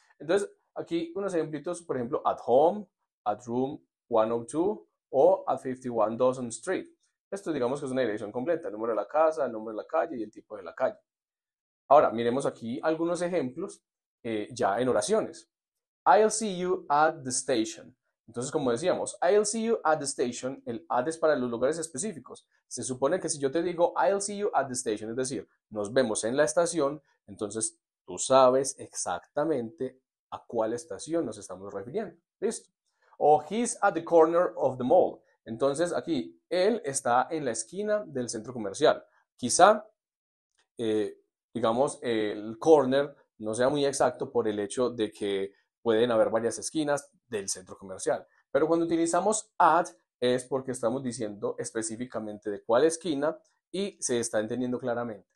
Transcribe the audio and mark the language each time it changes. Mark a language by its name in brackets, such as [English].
[Spanish] Entonces, aquí unos ejemplitos, por ejemplo, [English] at home, at room 102 [Spanish] o [English] at 51 Dawson Street. [Spanish] Esto digamos que es una dirección completa, el número de la casa, el nombre de la calle y el tipo de la calle. Ahora, miremos aquí algunos ejemplos ya en oraciones. [English] I'll see you at the station. [Spanish] Entonces, como decíamos, [English] I'll see you at the station, [Spanish] el at es para los lugares específicos. Se supone que si yo te digo [English] I'll see you at the station, [Spanish] es decir, nos vemos en la estación, entonces tú sabes exactamente a cuál estación nos estamos refiriendo. ¿Listo? [English] O he's at the corner of the mall. [Spanish] Entonces, aquí, él está en la esquina del centro comercial. Quizá digamos, el corner no sea muy exacto por el hecho de que pueden haber varias esquinas del centro comercial. Pero cuando utilizamos at es porque estamos diciendo específicamente de cuál esquina y se está entendiendo claramente.